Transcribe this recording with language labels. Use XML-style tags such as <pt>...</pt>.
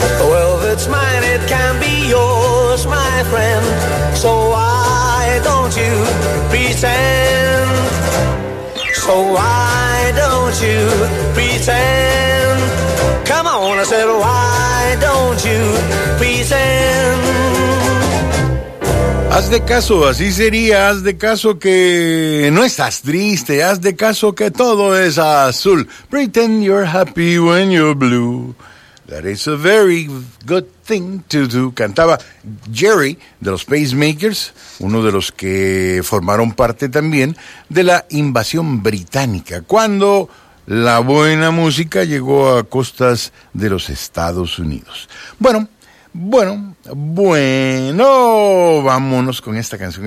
<en>Well, if it's mine, it can be yours, my friend. So why don't you pretend? So why don't you pretend? Come on, I said, why don't you pretend?</en> <es>Haz de caso, así sería, haz de caso que no estás triste, haz de caso que todo es azul.</es> <en>Pretend you're happy when you're blue. That is a very good thing to do.</en> <es>Cantaba Jerry de los Pacemakers, uno de los que formaron parte también de la invasión británica, cuando la buena música llegó a costas de los Estados Unidos. Bueno, vámonos con esta canción.</es>